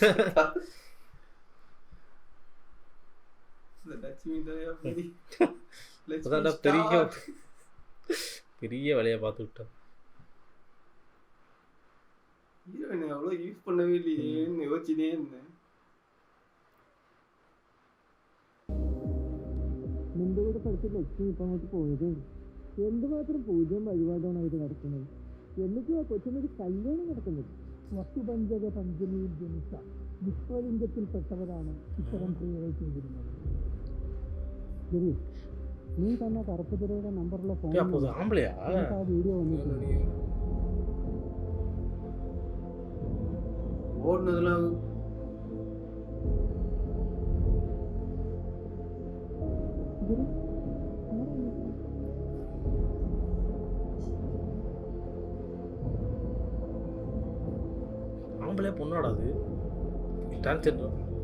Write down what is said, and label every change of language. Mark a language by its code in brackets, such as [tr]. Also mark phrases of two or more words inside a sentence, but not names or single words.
[ta] பெரிய வேலையை பார்த்து விட்டேன். ஹீரோயின் அவ்வளோ யூஸ் பண்ணவே இல்லையேன்னு யோசிச்சுட்டே இருந்தேன். [ml] നിന്റെ കൂടെ പഠിച്ച ലക്ഷ്മി ഇപ്പം അങ്ങോട്ട് പോയതേ. എന്തുമാത്രം പൂജയും വഴിപാടാണ് അവർ നടക്കുന്നത്. എന്നിട്ടും ആ കൊച്ചിനൊരു കല്യാണം നടക്കുന്നത്. വസുപഞ്ചക പഞ്ചമിയിൽ ജനിച്ച വിശ്വലിംഗത്തിൽപ്പെട്ടവരാണ് ഇത്തരം ക്രിയകൾ ചെയ്തിരുന്നത്. ശരി, നീ തന്നെ കറുപ്പുതിരയുടെ നമ്പറുള്ള ഫോൺ ആ വീഡിയോ വന്നിട്ടുണ്ട്. [ta] ஓடுனதுலாம் ஆம்பளை பொண்ணாடா அது டிரான்ஸ்ஜெண்டர்.